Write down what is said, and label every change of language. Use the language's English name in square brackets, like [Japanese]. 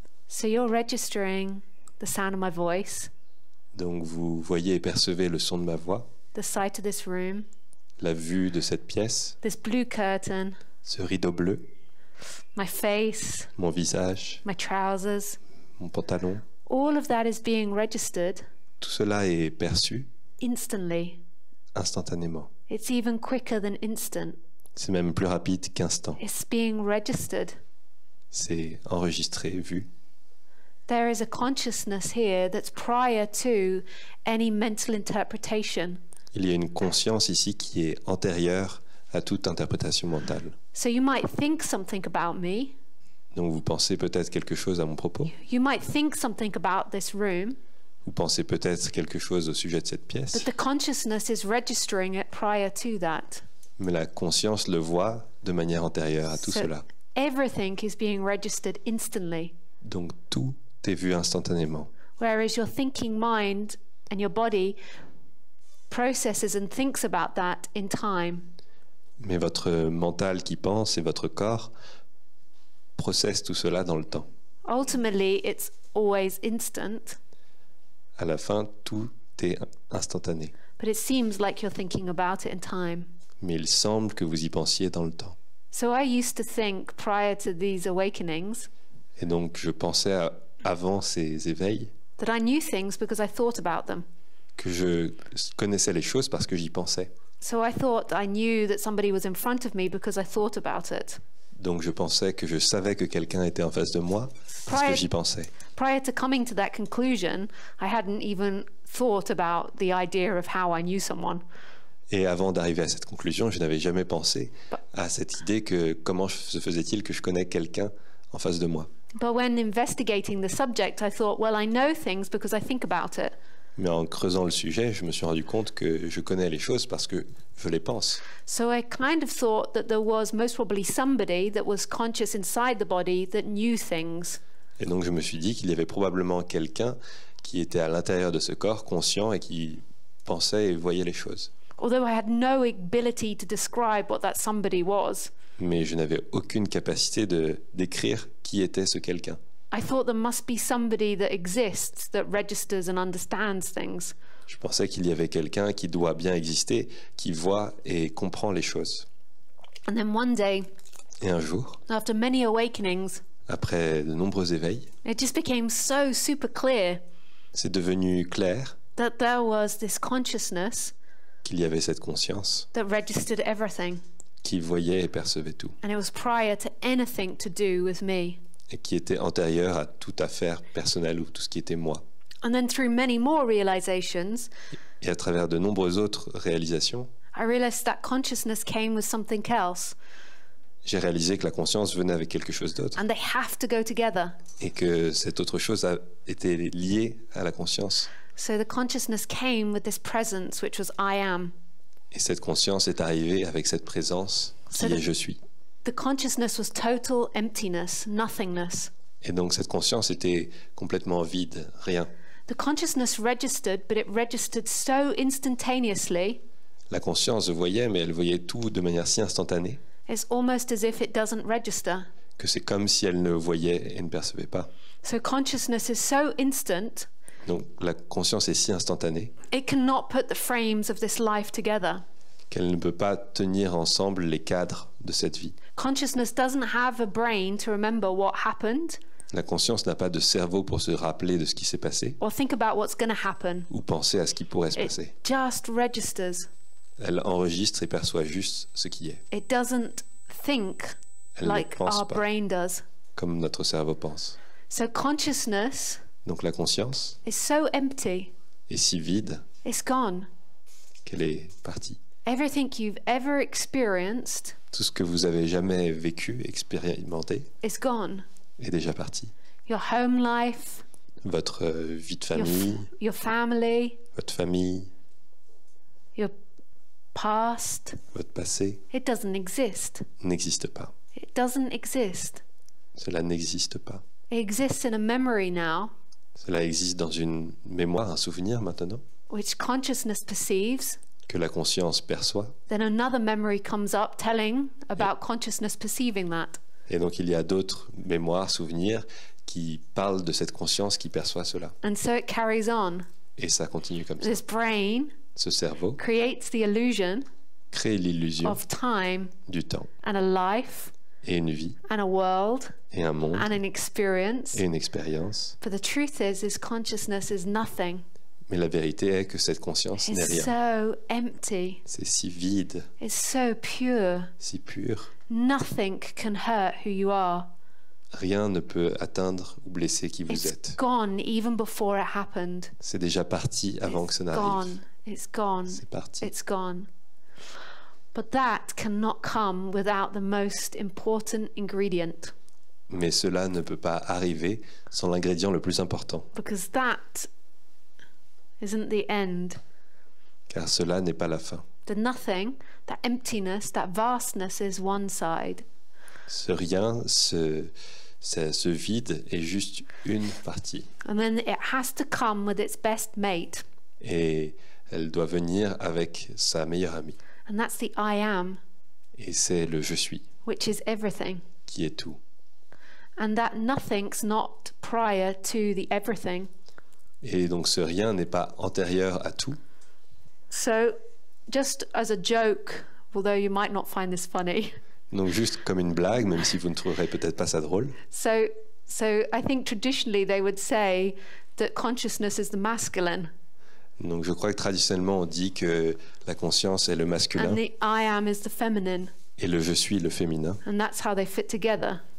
[English] So you're registering the sound of my voice, [French] Donc vous voyez et percevez le son de ma voix, [English] the sight of this room, [French] la vue de cette pièce, [English] this blue curtain, [French] ce rideau bleu, [English] my face, [French] mon visage, [English] my trousers. [French] mon pantalon. [English] All of that is being registered [French] Tout cela est perçu [English] instantly. [French] instantanément. [English] It's even quicker than instant. [French] C'est même plus rapide qu'instant. [English] It's being registered. [French] C'est enregistré, vu. [English] There is a consciousness here that's prior to any mental interpretation. [French] Il y a une conscience ici qui est antérieure à toute interprétation mentale. [English] So you might think something about me. [French] Donc vous pensez peut-être quelque chose à mon propos. [English] You might think something about this room, [French] Vous pensez peut-être quelque chose au sujet de cette pièce. [English] but the consciousness is registering it prior to that. [French] Mais la conscience le voit de manière antérieure à tout [English] So [French] cela. [English] everything is being registered instantly. [French] Donc tout est vu instantanément. [English] Whereas your thinking mind and your body processes and thinks about that in time. [French] Mais votre mental qui pense et votre corps processent tout cela dans le temps. [English] Ultimately, it's always instant, [French] À la fin, tout est instantané. [English] but it seems like you're thinking about it in time. [French] Mais il semble que vous y pensiez dans le temps. [English] So I used to think prior to these awakenings [French] Et donc je pensais avant ces éveils [English] that I knew things because I thought about them. [French] que je connaissais les choses parce que j'y pensais. [English] So I thought I knew that somebody was in front of me because I thought about it. [French] Donc je pensais que je savais que quelqu'un était en face de moi parce que j'y pensais. [English] Prior to coming to that conclusion, I hadn't even thought about the idea of how I knew someone. [French] Et avant d'arriver à cette conclusion, je n'avais jamais pensé à cette idée que comment se faisait-il que je connais quelqu'un en face de moi. [English] But when investigating the subject, I thought, well, I know things because I think about it. [French] Mais en creusant le sujet, je me suis rendu compte que je connais les choses parce que je les pense. [English] So I kind of thought that there was most probably somebody that was conscious inside the body that knew things. [French] Et donc je me suis dit qu'il y avait probablement quelqu'un qui était à l'intérieur de ce corps, conscient et qui pensait et voyait les choses. [English] Although I had no ability to describe what that somebody was. [French] Mais je n'avais aucune capacité de décrire qui était ce quelqu'un. [English] I thought there must be somebody that exists that registers and understands things. [French] Je pensais qu'il y avait quelqu'un qui doit bien exister, qui voit et comprend les choses. [English] And then one day, [French] Et un jour, [English] after many awakenings, [French] après de nombreux éveils, [English] it just became so super clear [French] c'est devenu clair [English] that there was this consciousness [French] qu'il y avait cette conscience [English] that registered everything. [French] qui voyait et percevait tout, [English] And it was prior to anything to do with me. [French] et qui était antérieure à toute affaire personnelle ou tout ce qui était moi. [English] And then through many more realizations, [French] Et à travers de nombreuses autres réalisations, [English] I realized that consciousness came with something else. [French] j'ai réalisé que la conscience venait avec quelque chose d'autre [English] And they have to go together. [French] et que cette autre chose a été liée à la conscience. [English] So the consciousness came with this presence, which was I am. [French] Et cette conscience est arrivée avec cette présence qui [English] So [French] est je suis. [English] The consciousness was total emptiness, nothingness. [French] Et donc cette conscience était complètement vide, rien. [English] The consciousness registered, but it registered so instantaneously, [French] La conscience voyait, mais elle voyait tout de manière si instantanée [English] it's almost as if it doesn't register. [French] que c'est comme si elle ne voyait et ne percevait pas. [English] So consciousness is so instant, [French] Donc la conscience est si instantanée [English] it cannot put the frames of this life together. [French] qu'elle ne peut pas tenir ensemble les cadres de cette vie. [English] Consciousness doesn't have a brain to remember what happened [French] La conscience n'a pas de cerveau pour se rappeler de ce qui s'est passé [English] or think about what's going to happen. [French] ou penser à ce qui pourrait se [English] It [French] passer. [English] just registers. [French] Elle enregistre et perçoit juste ce qui est, [English] It doesn't think [French] Elle ne [English] like [French] pense [English] our [French] pas. [English] brain does. [French] comme notre cerveau pense. [English] So consciousness [French] Donc la conscience [English] is so empty, [French] est si vide [English] it's gone. [French] qu'elle est partie. [English] Everything you've ever experienced [French] Tout ce que vous avez jamais vécu, expérimenté, [English] is gone. [French] est déjà parti. [English] Your home life, [French] Votre vie de [English] your, [French] famille, [English] your family, [French] votre famille, [English] your past, [French] votre passé [English] it doesn't exist. [French] n'existe pas. [English] It doesn't exist. [French] Cela n'existe pas. [English] It exists in a memory now, [French] Cela existe dans une mémoire, un souvenir maintenant, [English] which consciousness perceives. [French] que la conscience perçoit. [English] Then another memory comes up telling about consciousness perceiving that. [French] Et donc il y a d'autres mémoires, souvenirs qui parlent de cette conscience qui perçoit cela. [English] And so it carries on. [French] Et ça continue comme ça. [English] This brain [French] Ce cerveau [English] creates the illusion [French] crée l'illusion [English] of time [French] du temps [English] and a life [French] et une vie [English] and a world [French] et un monde [English] and an experience. [French] et une expérience. [English] But the truth is consciousness is nothing. [French] Mais la vérité est que cette conscience n'est [English] It's [French] rien. [English] so empty. [French] C'est si vide, [English] It's so pure. [French] si pur. [English] Nothing can hurt who you are. [French] Rien ne peut atteindre ou blesser qui vous [English] It's [French] êtes. [English] gone even before it happened. [French] C'est déjà parti avant que ça n'arrive. [English] Gone. It's gone. [French] C'est parti. [English] It's gone. But that cannot come without the most important ingredient, [French] Mais cela ne peut pas arriver sans l'ingrédient le plus important, [English] because that isn't the end. [French] car cela n'est pas la fin. [English] The nothing, that emptiness, that vastness is one side. [French] Ce rien, ce vide est juste une partie. [English] And then it has to come with its best mate. [French] Et elle doit venir avec sa meilleure amie. [English] And that's the I am, [French] Et c'est le je suis [English] which is everything. [French] qui est tout. [English] And that nothing's not prior to the everything. [French] Et donc ce rien n'est pas antérieur à tout. [English] So, just as a joke, although you might not find this funny, [French] Donc juste comme une blague, même si vous ne trouverez peut-être pas ça drôle. [English] so I think traditionally they would say that consciousness is the masculine [French] Donc je crois que traditionnellement on dit que la conscience est le masculin [English] and the I am is the feminine, [French] et le je suis le féminin. [English] and that's how they fit together.